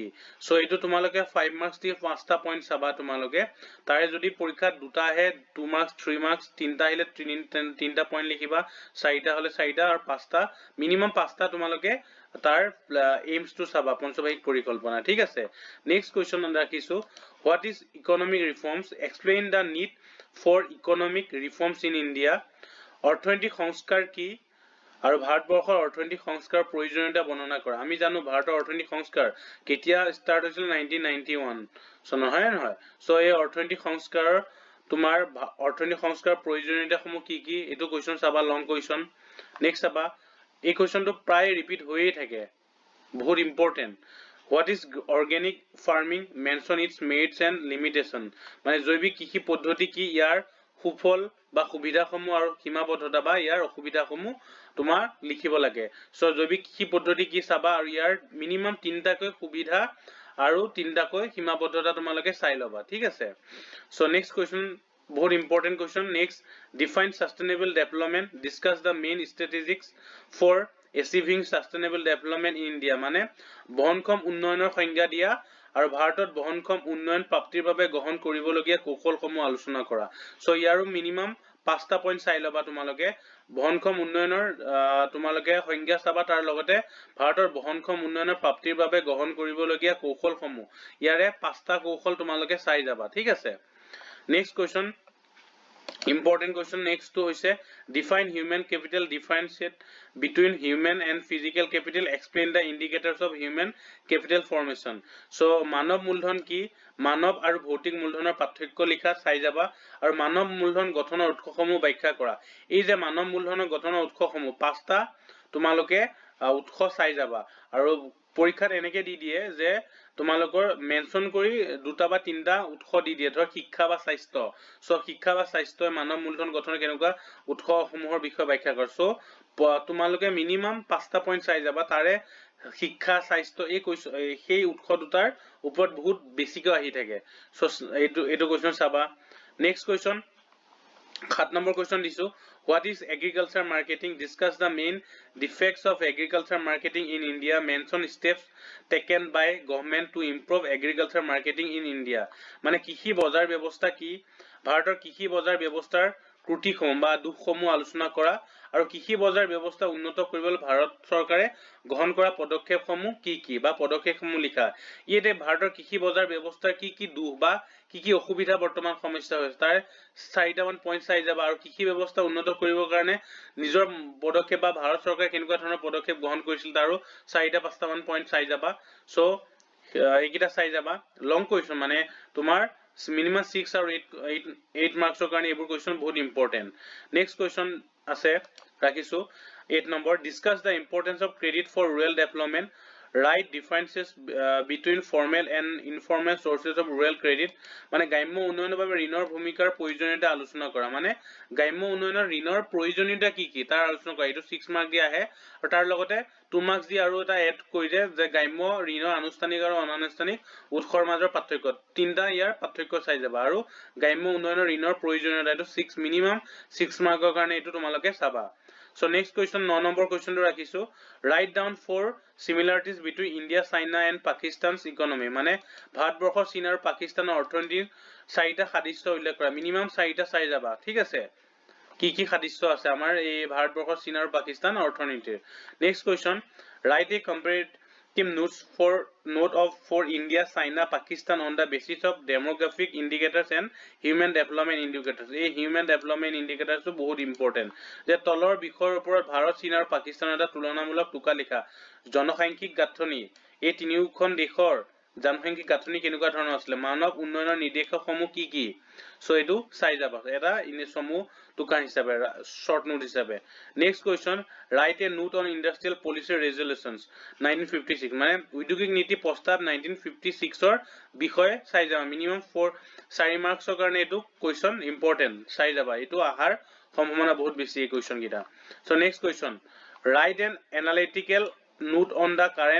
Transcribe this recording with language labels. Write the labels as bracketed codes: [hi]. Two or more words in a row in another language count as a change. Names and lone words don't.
[as] সো এইটো তোমালোকে 5 মাৰ্কস দি 5টা পইণ্ট চাবা তোমালোকে তাৰে যদি পৰীক্ষাত দুটা আহে 2 মাৰ্কস 3 মাৰ্কস তিনটা আহিলে তিনটা পইণ্ট লিখিবা 4টা হলে 4টা আৰু 5টা মিনিমাম 5টা তোমালোকে তাৰ এইমস টু চাবা পঞ্চবাৰ্ষিক পৰিকল্পনা ঠিক আছে। [en] next question ৰাখিছো what is economic reforms explain the need for economic reforms in India [as] অৰ্থনৈতিক সংস্কাৰ কি আৰু ভাৰতবৰ্ষৰ অৰ্থনৈতিক সংস্কাৰ প্ৰয়োজনীয়তা বৰ্ণনা কৰা। আমি জানো ভাৰতৰ অৰ্থনৈতিক সংস্কাৰ কেতিয়া ষ্টাৰ্ট হৈছিল 1991 চন নহয়। সো এই অৰ্থনৈতিক সংস্কাৰৰ তোমাৰ অৰ্থনৈতিক সংস্কাৰ প্ৰয়োজনীয়তাসমূহ কি কি এটো কুৱেশ্যন চাবা [en] long question. [as] নেক্সট চাবা এই কুৱেশ্যনটো প্ৰায় ৰিপিট হৈয়ে থাকে বহুত ইম্পৰ্টেন্ট [en] what is organic farming mention its merits and limitation [as] মানে জৈৱিক কৃষি পদ্ধতি কি ইয়াৰ সুফল বা সুবিধাসমূহ আৰু সীমাবদ্ধতা বা ইয়াৰ অসুবিধাসমূহ তোমাৰ লিখিব লাগে। সো জৈৱিক কৃষি পদ্ধতি কি চাবা আৰু ইয়াৰ মিনিমাম 3টাকৈ সুবিধা আৰু 3টাকৈ সীমাবদ্ধতা তোমালোকে চাই লবা ঠিক আছে। সো [en] next question [as] বহুত [en] important question. [as] নেক্সট [en] define sustainable development discuss the main strategies for achieving sustainable development in India [as] মানে বহনক্ষম উন্নয়নৰ সংজ্ঞা দিয়া আৰু ভাৰতত বহনক্ষম উন্নয়ন প্ৰাপ্তিৰ বাবে গ্ৰহণ কৰিবলগীয়া কৌশলসমূহ আলোচনা কৰা। সো ইয়াৰো মিনিমাম 5টা পইণ্ট চাই লবা তোমালোকে বহনক্ষম উন্নয়নৰ তোমালোকে সংজ্ঞা চাবা তাৰ লগতে ভাৰতৰ বহনক্ষম উন্নয়নৰ প্ৰাপ্তিৰ বাবে গ্ৰহণ কৰিবলগীয়া কৌশলসমূহ ইয়াৰে 5টা কৌশল তোমালোকে চাই যাবা ঠিক আছে। [en] next question important question next to hoise define human capital differentiate between human and physical capital explain the indicators of human capital formation so [as] মানৱ মূলধন কি মানৱ আৰু ভৌতিক মূলধনৰ পাৰ্থক্য লিখা চাই যাবা আৰু মানৱ মূলধন গঠনৰ উৎসসমূহ ব্যাখ্যা কৰা। এই যে মানৱ মূলধনৰ গঠনৰ উৎসসমূহ 5টা তোমালোকে উৎস চাই যাবা আৰু পৰীক্ষাত এনেকে দি দিয়ে যে তোমালোকৰ মেনশন কৰি দুটা বা তিনটা উৎস দি দিয়ে ধৰ শিক্ষা বা স্বাস্থ্য। সো শিক্ষা বা স্বাস্থ্যই মানৱ মূলধন গঠনৰ কেনেকুৱা উৎসসমূহৰ বিষয়ে ব্যাখ্যা কৰে। সো তোমালোকে মিনিমাম 5টা পইণ্ট চাই যাবা তাৰে শিক্ষা স্বাস্থ্য এই সেই উৎস দুটাৰ ওপৰত বহুত বেছিকৈ আহি থাকে। [en] সো এইটো কুৱেশ্যন চাবা। next question 7 number question দিছো what is agriculture marketing discuss the main defects of agriculture marketing in India mention steps taken by government to improve agriculture marketing in India [as] মানে কৃষি বজাৰ ব্যৱস্থা কি ভাৰতৰ কৃষি বজাৰ ব্যৱস্থাৰ ত্ৰুটিসমূহ বা দুখসমূহ আলোচনা কৰা আৰু কৃষি বজাৰ ব্যৱস্থা উন্নত কৰিবলৈ ভাৰত চৰকাৰে গ্ৰহণ কৰা পদক্ষেপসমূহ কি বা পদক্ষেপসমূহ লিখা ইয়াতে ভাৰতৰ কৃষি বজাৰ ব্যৱস্থাৰ কি দুখ বা কি অসুবিধা বৰ্তমান সমস্যা হৈছে তাৰ 4টামান পইণ্ট চাই যাবা আৰু কৃষি ব্যৱস্থা উন্নত কৰিবৰ কাৰণে নিজৰ পদক্ষেপ বা ভাৰত চৰকাৰে কেনেকুৱা ধৰণৰ পদক্ষেপ গ্ৰহণ কৰিছিল তাৰো 4টা 5টামান পইণ্ট চাই যাবা সো এইকিটা চাই যাবা [en] long question [as] মানে তোমাৰ minimum 6 আৰু 8 মাৰ্কছৰ কাৰণে এইবোৰ কোৱেশ্চন বহুত [en] important next question [as] আছে ৰাখিছো 8 [en] নম্বৰ discuss the importance of credit for rural development write differences between formal and informal sources of rural credit [as] মানে গ্ৰাম্য উন্নয়নৰ বাবে ঋণৰ ভূমিকাৰ প্ৰয়োজনীয়তা আলোচনা কৰা মানে গ্ৰাম্য উন্নয়নৰ ঋণৰ প্ৰয়োজনীয়তা কি তাৰ আলোচনা কৰা এটো 6 মাৰ্ক দিয়া আহে আৰু তাৰ লগতে 2 মাৰ্কছ দি আৰু এটা এড কৰি যে গ্ৰাম্য ঋণৰ আনুষ্ঠানিক আৰু অনানুষ্ঠানিক উৎসৰ মাজৰ পাৰ্থক্য তিনটা ইয়াৰ পাৰ্থক্য চাই যাবা আৰু গ্ৰাম্য উন্নয়নৰ ঋণৰ প্ৰয়োজনীয়তা এটো 6 মিনিমাম 6 মাৰ্কৰ কাৰণে এটো তোমালোকে চাবা [en] So next question 9 number question to rakhisu write down 4 similarities between India China and Pakistan's economy [as] মানে ভাৰতবৰ্ষ চীন আৰু পাকিস্তানৰ অৰ্থনীতিৰ 4টা সাদৃশ্য উল্লেখ কৰা মিনিমাম 4টা চাই যাবা ঠিক আছে কি সাদৃশ্য আছে আমাৰ এই ভাৰতবৰ্ষ চীন আৰু পাকিস্তান অৰ্থনীতিৰ [en] next question write a comparative note for India China Pakistan on the basis of demographic indicators and human development indicators [as] এই [en] human development indicators [as] তো বহুত ইম্পৰ্টেন্ট যে তলৰ বিষয়ৰ ওপৰত ভাৰত চীন আৰু পাকিস্তানৰ এটা তুলনামূলক টুকা লিখা জনসাংখ্যিক গাঁথনি এই তিনিওখন দেশৰ জনসাংখ্যিক গাঁথনি কেনেকুৱা ধৰণৰ আছিল মানৱ উন্নয়নৰ নিৰ্দেশকসমূহ কি সো এটো চাই যাবা এটা সমূহ টুকা হিচাপে [en] short note [as] হিচাপে [en] next question write a note on industrial policy resolutions [as] 1956 মানে উদ্যোগিক নীতি প্ৰস্তাৱ 1956 ৰ বিষয়ে চাই যাবা মিনিমাম 4 মাৰ্কছৰ কাৰণে এটো [en] question important [as] চাই যাবা এটো আহাৰ সম্ভাৱনা বহুত বেছি এই কোৱেশ্চন কিটা সো [en] next question write an analytical note on the current